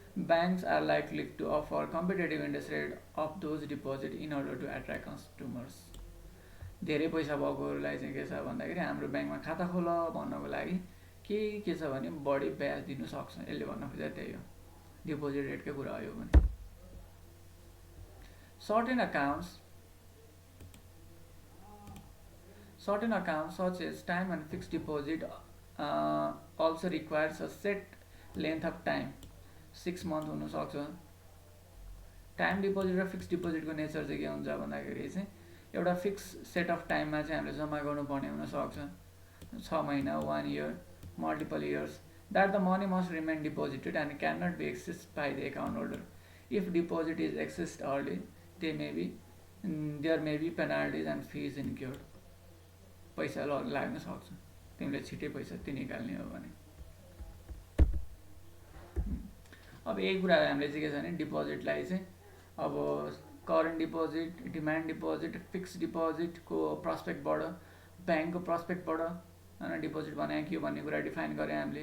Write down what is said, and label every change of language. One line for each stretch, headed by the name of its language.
English: Banks are likely to offer competitive interest rate of those deposit in order to attract customers.
Nepali: धेरै पैसा भएकोहरूलाई चाहिँ के छ भन्दाखेरि हाम्रो ब्याङ्कमा खाता खोल भन्नको लागि के छ भने बढी ब्याज दिनु सक्छ, यसले भन्न खोजेको त्यही हो, डिपोजिट रेटकै कुरा हो यो पनि।
English: Certain accounts such as time and fixed deposit also requires a set length of time, 6 month
Nepali: हुन सक्छ। टाइम डिपोजिट र फिक्स डिपोजिटको नेचर चाहिँ के हुन्छ भन्दाखेरि चाहिँ एउटा फिक्स सेट अफ टाइममा चाहिँ हामीले जम्मा गर्नुपर्ने हुनसक्छ, 6 महिना,
English: 1 year, multiple years, that the money must remain deposited and cannot be accessed by the account holder. If deposit is accessed early, there may be penalties and fees incurred.
Nepali: पैसा लाग्न सक्छ तिमीले छिटै पैसा त्यो निकाल्ने हो भने। अब यही कुरा हामीले चाहिँ के छ भने डिपोजिटलाई चाहिँ अब current deposit, demand deposit, fix डिपोजिटको प्रस्पेक्टबाट, ब्याङ्कको प्रस्पेक्टबाट होइन डिपोजिट भनेको के हो भन्ने कुरा डिफाइन गऱ्यो हामीले।